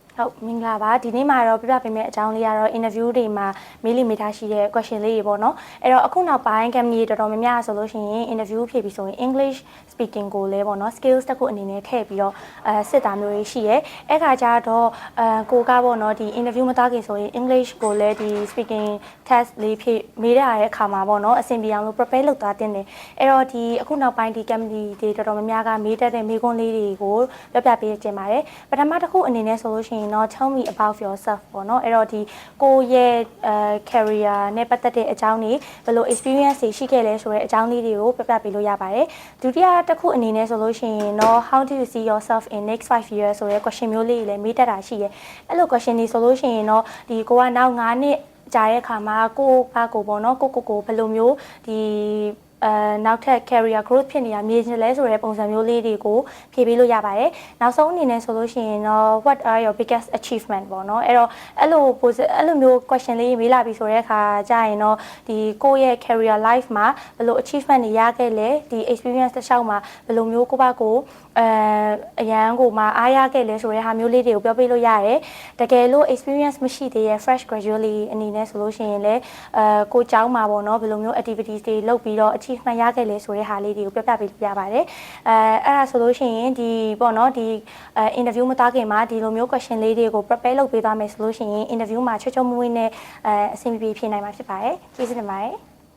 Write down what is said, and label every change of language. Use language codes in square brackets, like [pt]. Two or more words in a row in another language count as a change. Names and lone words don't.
[my] ဟုတ်မင်္ဂလာပါဒီနေ့မှာတော့ပြပြပေးမယ့်အကြောင်းလေးကတော့ interview တွေမှာမေးလိမေးထားရှိတဲ့ question လေးတွေပေါ့နော်အဲ့တော့အခုနောက်ပိုင်း company တော်တော်များများဆိုလို့ရှိရင် interview ဖြေပြီးဆိုရင် [en] English speaking [my] ကိုလည်းပေါ့နော် skills တစ်ခုအနေနဲ့ထည့်ပြီးတော့စစ်တာမျိုးတွေရှိရဲအဲ့ခါကျတော့ကိုကပေါ့နော်ဒီ interview မသွားခင်ဆိုရင် English ကိုလည်းဒီ speaking test လေးဖြေမေးရတဲ့အခါမှာပေါ့နော်အဆင်ပြေအောင်လို့ prepare လုပ်သွားတင်တယ်အဲ့တော့ဒီအခုနောက်ပိုင်းဒီ company တွေတော်တော်များများကမေးတတ်တဲ့မေးခွန်းလေးတွေကိုပြပြပေးတင်ပါတယ်ပထမတစ်ခုအနေနဲ့ဆိုလို့ရှိရင်တော့ [en] tell me about yourself [my] ပေါ့နော်အဲ့တော့ဒီကိုရဲ့ career နဲ့ပတ်သက်တဲ့အကြောင်းတွေဘယ်လို experience တွေရှိခဲ့လဲဆိုတဲ့အကြောင်းလေးတွေကိုပြပြ ပေးလို့ရပါတယ်ဒုတိယတစ်ခုအနေနဲ့ဆိုလို့ရှိရင်တော့ [en] how do you see yourself in next 5 years [my] ဆိုတဲ့ question မျိုးလေးတွေလည်းမေးတတ်တာရှိရဲအဲ့လို question တွေဆိုလို့ရှိရင်တော့ဒီကိုကနောက်9နှစ်ကြာတဲ့အခါမှာ ကိုပေါ့နော်ကိုဘယ်လိုမျိုးဒီနောက်ထပ် [en] career growth [my] ဖြစ်နေတာမြင်ချင်လဲဆိုတဲ့ပုံစံမျိုးလေးတွေကိုဖြေပေးလို့ရပါတယ်နောက်ဆုံးအနေနဲ့ဆိုလို့ရှိရင်တော့ [en] what are your biggest achievement [my] ပေါ့နော်အဲ့တော့အဲ့လိုမျိုး question လေးမေးလာပြီဆိုတဲ့အခါကြာရင်တော့ဒီကိုယ့်ရဲ့ [en] career life [my] မှာဘယ်လို achievement တွေရ ခဲ့လဲဒီ experience တစ်လျှောက်မှာဘယ်လိုမျိုးကိုအရန်ကိုမှအားရခဲ့လဲဆိုတဲ့ဟာမျိုးလေးတွေကိုပြောပြလို့ရတယ်တကယ်လို့ experience မရှိသေးရဲ့ [en] fresh graduate [my] အနေနဲ့ဆိုလို့ရှိရင်လည်းကိုကျောင်းမှာပေါ့နော်ဘယ်လိုမျိုး activities တွေလုပ်ပြီးတော့ achievement ရခဲ့လဲဆိုတဲ့ဟာလေးတွေကိုပြပြပေးလို့ရပါတယ်အဲ့ဒါဆိုလို့ရှိရင်ဒီပေါ့နော်ဒီ interview မသားခင်မှာဒီလိုမျိုး question လေးတွေကို prepare လုပ်ပေးသွားမယ်ဆိုလို့ရှိရင် interview မှာချွတ်ချွတ်မွေ့နဲ့အဆင်ပြေပြေဖြေနိုင်မှာဖြစ်ပါတယ်ကျေးဇူးတင်ပါတယ်